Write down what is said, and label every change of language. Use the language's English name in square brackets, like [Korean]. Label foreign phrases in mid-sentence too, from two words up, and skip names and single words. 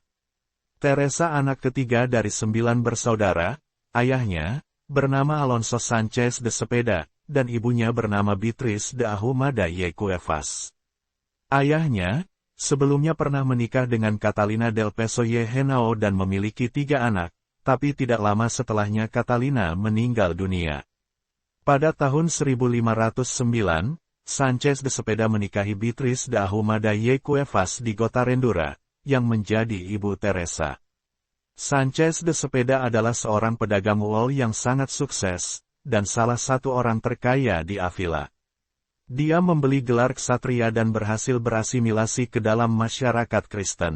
[Indonesian] Teresa anak ketiga dari 9 bersaudara, ayahnya, bernama Alonso Sanchez de Cepeda, dan ibunya bernama Beatriz de Ahumada y Cuevas. Ayahnya, sebelumnya pernah menikah dengan Catalina del Peso y Henao dan memiliki 3 anak, tapi tidak lama setelahnya Catalina meninggal dunia. Pada tahun 1509, Sanchez de Cepeda menikahi Beatriz de Ahumada y Cuevas di Gotarendura, yang menjadi ibu Teresa. Sanchez de Cepeda adalah seorang pedagang wol yang sangat sukses, dan salah satu orang terkaya di Avila. Dia membeli gelar ksatria dan berhasil berasimilasi ke dalam masyarakat Kristen.